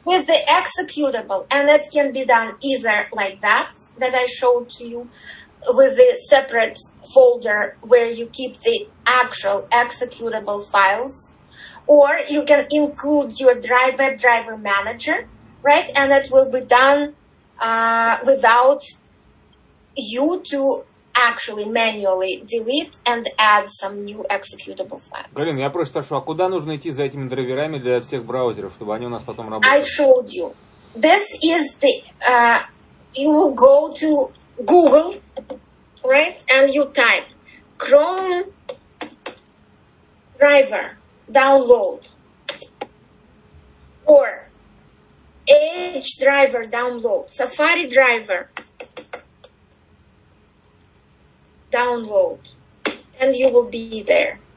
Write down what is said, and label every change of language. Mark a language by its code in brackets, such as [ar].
[en] With the executable, and that can be done either like that I showed to you, with the separate folder where you keep the actual executable files, or you can include your WerbDriver manager, right? And that will be done without you to actually manually delete and add some new executable file. [ru] Галин, я просто спрашиваю, а куда нужно идти за этими драйверами для всех браузеров, чтобы они у нас потом работали? [en] I showed you. This is the, you will go to Google, right? And you type Chrome driver download, or Edge driver download, Safari driver download, and you will be there.